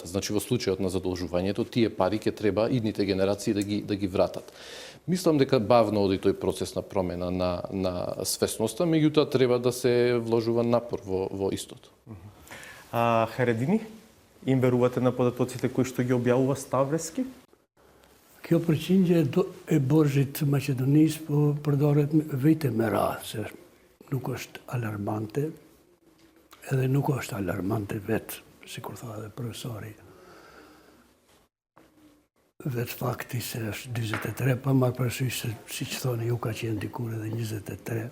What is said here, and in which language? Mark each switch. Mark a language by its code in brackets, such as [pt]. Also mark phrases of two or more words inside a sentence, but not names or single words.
[mk] Значи, во случајот на задолжувањето, тие пари ќе треба идните генерации да ги вратат. Мислам дека бавно оди тој процес на промена на свесноста, меѓутоа треба да се вложува напор во истото. Харедини, им верувате на податоците кои што ги објавува Ставрески? [sq] Kjo përqindje e borxhit maqedonisë po përdoret vite me radhë, se nuk është alarmante, edhe nuk është alarmante vetë, sikur tha edhe profesori. Vetë fakti se është 43, pa marrë parasysh se, siç thoni ju, ka qenë dikur edhe 23.